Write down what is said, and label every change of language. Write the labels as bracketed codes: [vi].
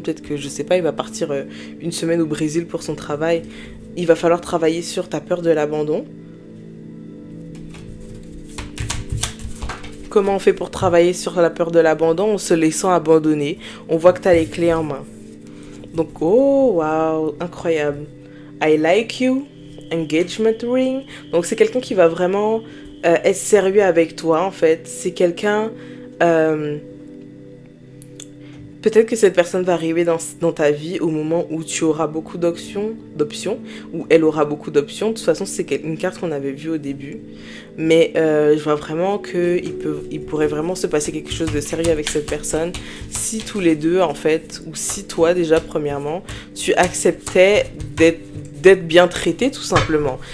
[fr] Peut-être que, je sais pas, il va partir une semaine au Brésil pour son travail. Il va falloir travailler sur ta peur de l'abandon. Comment on fait pour travailler sur la peur de l'abandon? En se laissant abandonner. On voit que tu as les clés en main. Donc, oh, waouh, incroyable. [en] I like you, engagement ring. [fr] Donc, c'est quelqu'un qui va vraiment être sérieux avec toi, en fait. C'est quelqu'un... peut-être que cette personne va arriver dans ta vie au moment où tu auras beaucoup d'options, ou elle aura beaucoup d'options. De toute façon, c'est une carte qu'on avait vue au début. Mais je vois vraiment qu'il pourrait vraiment se passer quelque chose de sérieux avec cette personne si tous les deux, en fait, ou si toi, déjà, premièrement, tu acceptais d'être bien traité, tout simplement.